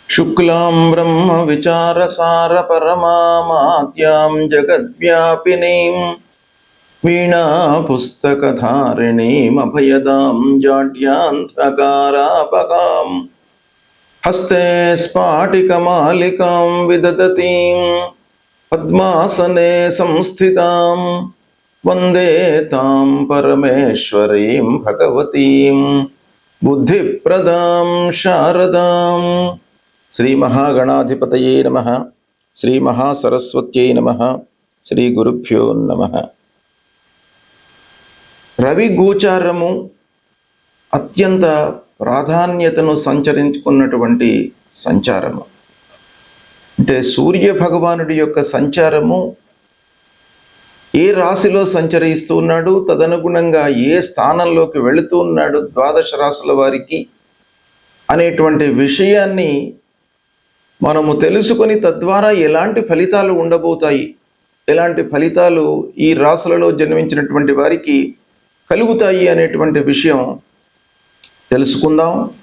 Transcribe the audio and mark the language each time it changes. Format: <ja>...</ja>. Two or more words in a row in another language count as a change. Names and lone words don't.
<sa>शुक्लां ब्रह्मविचारसारपरमामाद्यां जगद्व्यापिनीं वीणापुस्तकधारिणीमभयदां जाड्यान्धकारापगां हस्ते स्फाटिकमालिकां विदधतीं पद्मासने संस्थितां वन्दे तां परमेश्वरीं भगवतीं बुद्धिप्रदां शारदां। श्री महागणाधिपतये नमः। श्री महासरस्वत्यै नमः। శ్రీ గురుభ్యో నమః.</sa> <te>రవి గోచారము అత్యంత ప్రాధాన్యతను సంచరించుకున్నటువంటి సంచారము. అంటే సూర్య భగవానుడి యొక్క సంచారము ఏ రాశిలో సంచరిస్తూ ఉన్నాడు, తదనుగుణంగా ఏ స్థానంలోకి వెళుతూ ఉన్నాడు ద్వాదశ రాశుల వారికి అనేటువంటి విషయాన్ని మనము తెలుసుకొని తద్వారా ఎలాంటి ఫలితాలు ఉండబోతాయి, ఎలాంటి ఫలితాలు ఈ రాశులలో జన్మించినటువంటి వారికి కలుగుతాయి అనేటువంటి విషయం తెలుసుకుందాం.</te>